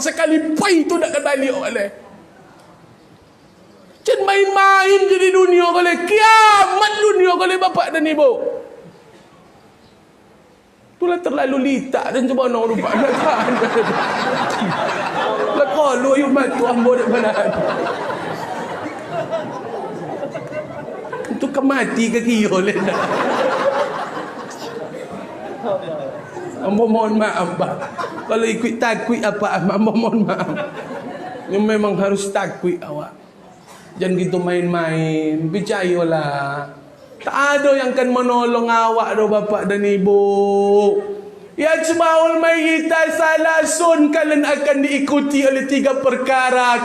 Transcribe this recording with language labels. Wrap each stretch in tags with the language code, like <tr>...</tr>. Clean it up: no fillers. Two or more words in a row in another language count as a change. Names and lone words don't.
<ms>Sekali pai tu tak akan balik oleh. Jangan main-main jadi dunia goleh. Kiamat dunia goleh bapak dan ibu. Itulah terlalu litak dan cuba nak rupak nak tahan. Lah kalau you matu ambo dak mana. Itu kemati ke kira le. Ambo mohon maaf pak. Kalau ikut takwid apa ambo mohon maaf. You memang harus takwid awak. Jangan gitu main-main. Percayalah. Tak ada yang akan menolong awak dah bapak dan ibu.</ms> <ar>يجمع الميت ثلاث,</ar> <ms>kalian akan diikuti oleh 3 perkara.</ms>